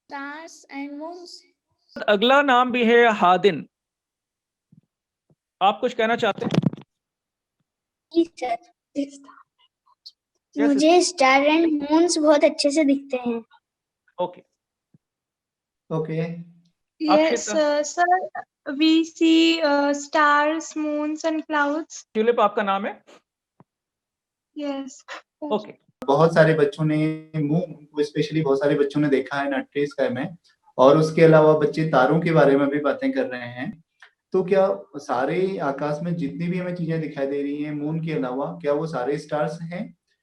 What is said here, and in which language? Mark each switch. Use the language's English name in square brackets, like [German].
[English] Stars and moons. [Hindi] अगला नाम भी है हादिन। आप कुछ कहना चाहते हैं? मुझे स्टार एंड मून्स बहुत अच्छे से दिखते हैं। [English] Okay. Okay, Yes, sir. We see stars, moons, and clouds. [Hindi] Tulip आपका नाम है? [English] Yes. Okay. [Hindi] बहुत सारे बच्चों ने मून, स्पेशली बहुत सारे बच्चों ने देखा है नाइट स्काई में, और उसके अलावा बच्चे तारों के बारे में भी बातें कर रहे हैं। तो क्या सारे आकाश में जितनी भी हमें चीजें दिखाई दे रही हैं मून के अलावा, क्या वो सारे स्टार्स हैं?